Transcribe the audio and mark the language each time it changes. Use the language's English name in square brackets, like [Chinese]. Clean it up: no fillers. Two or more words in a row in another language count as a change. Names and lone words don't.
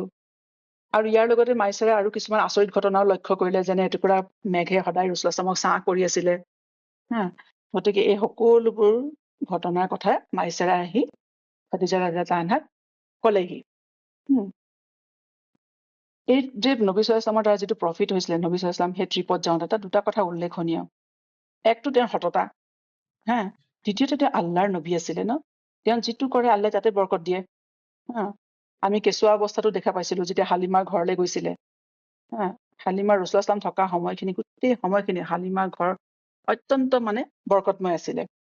[Assamese] আৰু ইয়াৰ লগতে মাইছাৰে আৰু কিছুমান আচৰিত ঘটনাও লক্ষ্য কৰিলে, যেনে এটুকুৰা মেঘে সদায় [Arabic] رسول الله صلى الله [Assamese] ছাঁ কৰি আছিলে। গতিকে এই সকলোবোৰ ঘটনাৰ কথা মাইছাৰাই আহি খাদিজা [Arabic] رضي الله عنها [Assamese] ক'লেহি। এই যে নবী সাল্লাল্লাহু আলাইহি ওয়াসাল্লামৰ দ্বাৰা যিটো প্ৰফিট হৈছিলে নবী [Arabic] صلى الله عليه وسلم [Assamese] সেই ট্ৰিপত যাওঁতে, তাত দুটা কথা উল্লেখনীয়। একটো তেওঁৰ সততা, দ্বিতীয়তে তেওঁ আল্লাহৰ নবী আছিলে তেওঁ যিটো কৰে আল্লাহে তাতে বৰকত দিয়ে। আমি কেঁচুৱা অৱস্থাতো দেখা পাইছিলো যেতিয়া হালিমাৰ ঘৰলৈ গৈছিলে, হালিমাৰ [Arabic] رسول الله صلى الله [Assamese] থকা সময়খিনি, গোটেই সময়খিনি হালিমাৰ ঘৰ অত্যন্ত মানে বৰকতময় আছিলে।